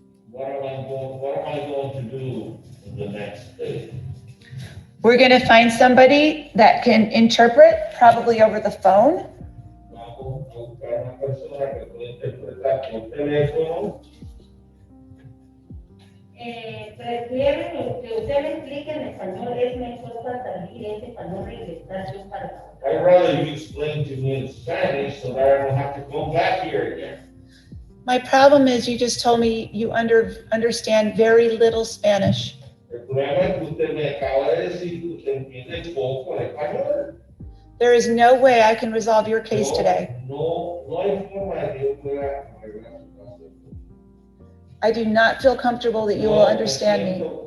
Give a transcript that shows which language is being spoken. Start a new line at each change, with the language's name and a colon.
English: What am I going to do in the next day? We're going to find somebody that can interpret, probably over the phone.
Spanish: Vamos a buscar una persona que pueda interpretar por teléfono. Prefieren que usted me explique en español, es mejor para salir ese para no regresar yo para.
English: I'd rather you explain to me in Spanish so that I don't have to go back here again. My problem is you just told me you understand very little Spanish.
Spanish: El problema es que usted me acaba de decir que usted entiende poco el español.
English: There is no way I can resolve your case today.
Spanish: No hay forma de que yo pueda arreglar su caso.
English: I do not feel comfortable that you will understand me.